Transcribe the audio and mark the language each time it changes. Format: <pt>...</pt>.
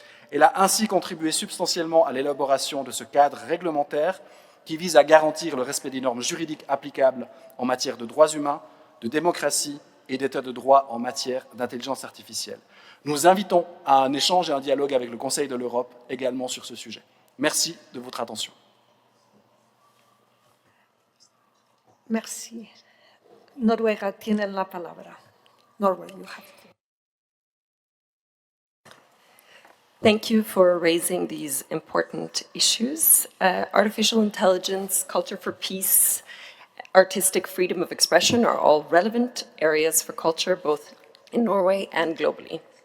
<fr>Elle a ainsi contribué substantiellement à l'élaboration de ce cadre réglementaire qui vise à garantir le respect des normes juridiques applicables en matière de droits humains, de démocratie et d'état de droit en matière d'intelligence artificielle. Nous invitons à un échange et un dialogue avec le Conseil de l'Europe également sur ce sujet. Merci de votre attention. Merci.</fr> <es>Noruega tiene la palabra.</es> <en>Norway, you have it. Thank you for raising these important issues. Artificial intelligence, culture for peace, artistic freedom of expression are all relevant areas for culture, both in Norway and globally.</en>